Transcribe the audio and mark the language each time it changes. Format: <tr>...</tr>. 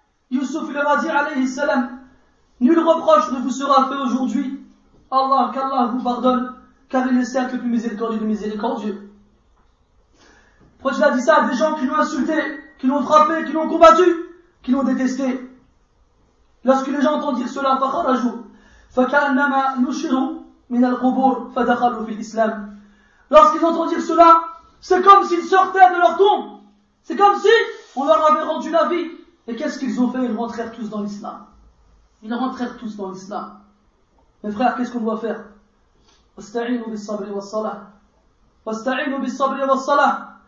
<fr>Yusuf leur a dit, alayhi salam, nul reproche ne vous sera fait aujourd'hui. Allah, qu'Allah vous pardonne, car il est certes le plus miséricordieux de miséricordieux. Pourquoi tu as dit ça à des gens qui l'ont insulté, qui l'ont frappé, qui l'ont combattu, qui l'ont détesté? Lorsque les gens entendent dire cela,</fr> <ar>فَخَرَجُوا فَكَأَنَّمَا نُشِرُوا مِنَ الْقُبُورِ فَدَخَلُوا فِي الْإِسْلَامِ.</ar> <fr>Lorsqu'ils entendent dire cela, c'est comme s'ils sortaient de leur tombe. C'est comme si on leur avait rendu la vie. Et qu'est-ce qu'ils ont fait? Ils rentrèrent tous dans l'islam. Ils rentrèrent tous dans l'islam. Mes frères, qu'est-ce qu'on doit faire?</fr> <ar>وَاسْتَعِينُوا بِالصَّبْرِ وَالصَّلَاةِ وَاسْتَعِينُوا بِالصَّبْرِ وَالصَّلَاةِ.</ar>